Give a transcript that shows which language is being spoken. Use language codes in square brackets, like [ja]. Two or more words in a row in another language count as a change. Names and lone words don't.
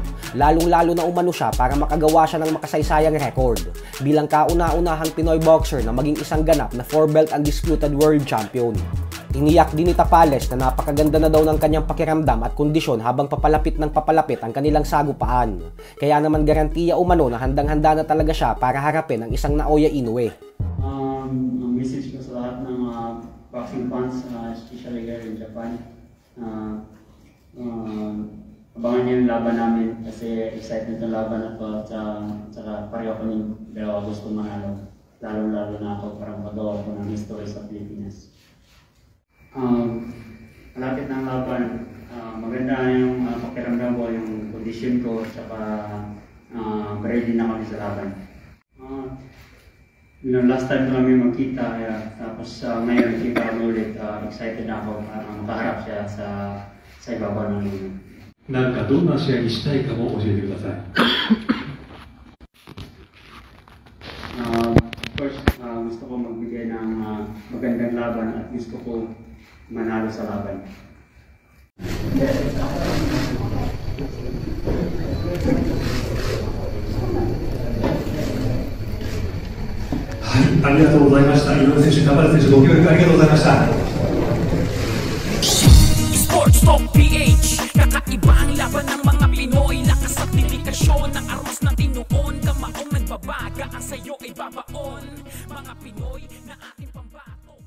[tl] Lalong-lalo na umano siya para makagawa siya ng makasaysayang record bilang kauna-unahang Pinoy boxer na maging isang ganap na 4-belt [en] undisputed world champion. [tl] Tiniyak din ni Tapales na napakaganda na daw ng kanyang pakiramdam at kondisyon habang papalapit ng papalapit ang kanilang sagupaan. Kaya naman garantiya umano na handang-handa na talaga siya para harapin ang isang Naoya Inoue. Ang message ko sa lahat ng [en] boxing fans, especially here in Japan, [tl] abangan niyo yung laban namin kasi excited na laban na to at saka pareho kami dalawa gusto manalo. Lalo-lalo na ako parang magawa ko ng history sa Pilipinas. Malapit ng laban, maganda yung pakiramdam ko, yung condition ko, saka ready na kami sa laban. Last time kami magkita, tapos ngayon kita kami ulit, excited na ako para makaharap siya sa ibabaw ng luna. [ja] なんかどんな試合にしたいかも教えてください。 [tl] First, gusto ko magbigay ng magandang laban at gusto ko manalo sa laban. [ja] ありがとうございました。井上選手、タパレス選手、ご協力ありがとうございました。 [tl] Sports Talk PH, kakaiba ang laban ng mga Pinoy. Lakas at dedikasyon, ang aros ng tinuon. Kamaong nagbabaga, ang sayo ay babaon. Mga Pinoy na ating pambato.